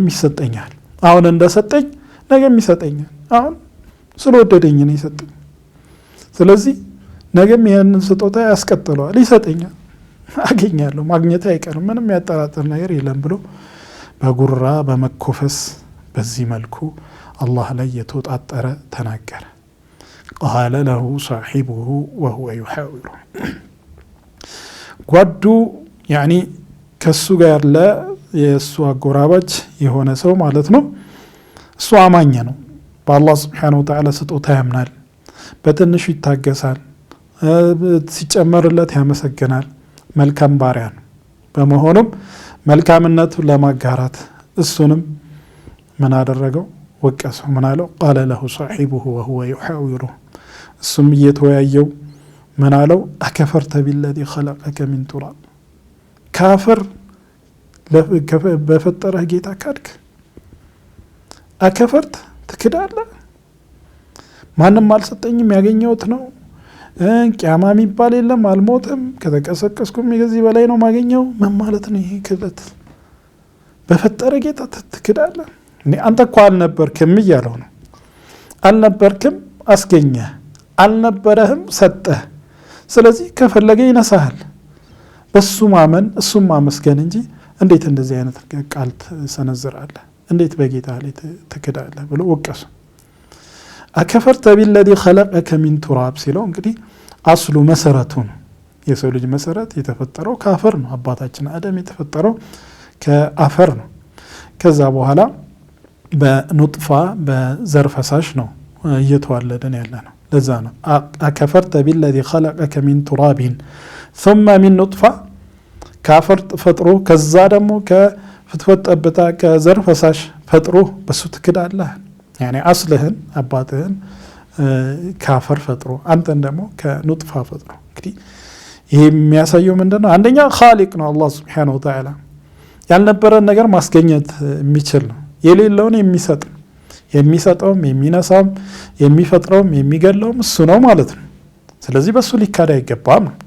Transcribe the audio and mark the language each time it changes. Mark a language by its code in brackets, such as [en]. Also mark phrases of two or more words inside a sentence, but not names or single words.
[am] ይሰጠኛል አሁን እንደሰጠኝ ነገም ይሰጠኛል አሁን ስለወደደኝ ነው ይሰጠኝ ስለዚህ ነገም ይሄንን ስጦታ ያስቀጥለዋል ይሰጠኛል አገኛለሁ ማግኘት አይቀርም ምንም ያጠራጥር ነገር የለም ብሎ በጉራ በመኮፈስ በዚህ መልኩ አላህ ላይ የተወጣጠረ ተናገረ [ar] قال له صاحبه وهو يحاوره [am] ጓዱ ያኒ ከሱ ጋር ያለ የሱ አጎራባች የሆነ ሰው ማለት ነው እሱ አማኝ ነው በአላህ [ar] سبحانه وتعالى [am] ስጦታ ያምናል በትንሹ ይታገሳል ሲጨመርለት ያመሰግናል መልካም ባሪያ ነው በመሆኑም መልካምነቱን ለማጋራት እሱንም ምን አደረገው ወቀሰው ምን አለው [ar] قال له صاحبه وهو يحاوره [am] እሱም እየተወያየው ምን አለው [ar] أكفرت بالذي خلقك من تراب [am] ካፍር በፈጠረህ ጌታ ካድክ አከፈርት ትክዳለህ ማንም አልሰጠኝም ያገኘሁት ነው ቂያማ የሚባል የለም አልሞትም ከተቀሰቀስኩም ከዚህ በላይ ነው ማገኘው ምን ማለት ነው ይሄ ክደት በፈጠረ ጌታ ትክዳለህ እኔ አንተ እኮ አልነበርክም እያለው ነው አልነበርክም አስገኘ አልነበረህም ሰጠህ ስለዚህ ከፈለገ ይነሳል በሱ ማመን እሱም ማመስገን እንጂ እንዴት እንደዚህ አይነት ቃል ተሰነዝራለህ እንዴት በጌታ ላይ ትክዳለህ ብሎ ወቀሰ [ar] أكفرت بالذي خلقك من تراب [am] ሲለው እንግዲህ አስሉ መሰረቱ ነው የሰው ልጅ መሰረት የተፈጠረው ከአፈር ነው አባታችን አደም የተፈጠረው ከአፈር ነው ከዛ በኋላ በኑጥፋ በዘር ፈሳሽ ነው እየተዋለደን ያለ ነው ለዛ ነው [ar] أكفرت بالذي خلقك من تراب ثم من نطفة [am] ካፈር ፈጥሮ ከዛ ደግሞ ከፍትፈጠብታ ከዘር ፈሳሽ ፈጥሮ በሱ ትክዳለህ يعني አስልህን አባትህን ካፈር ፈጥሮ አንተን ደግሞ ከኑጥፋ ፈጥሮ እንግዲህ ይሄ የሚያሳየው ምንድነው አንደኛ ኻሊቅ ነው አላህ [ar] سبحانه وتعالى [am] ያልነበረን ነገር ማስገኘት የሚችል ነው የሌለውን የሚሰጥ የሚሰጠውም የሚነሳም የሚፈጥረውም የሚገለውም እሱ ነው ማለት ነው ስለዚህ በሱ ሊካዳ አይገባም